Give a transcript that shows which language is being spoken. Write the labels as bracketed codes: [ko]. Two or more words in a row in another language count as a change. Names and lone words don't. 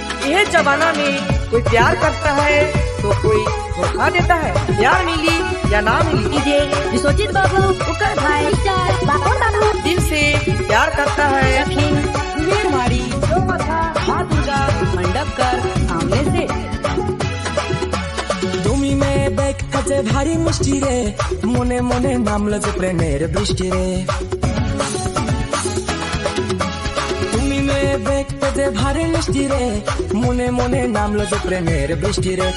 [hi] ये जमाना में कोई प्यार करता है तो कोई धोखा देता है। प्यार मिली या ना मिली, डीजे विश्वजीत बाबू उकर भाई स्टार बाबू बाबू दिल से प्यार करता है। दक्षिण मेरवाड़ी माँ दुर्गा मंडप कर सामने से [bn] তুমি মে দেখতে ভারী মিষ্টি রে, মনে মনে নামলো যে প্রেমের বৃষ্টি রে। তুমি মে দেখতে ভারী মিষ্টি রে, মনে মনে নামলো যে প্রেমের বৃষ্টি রে।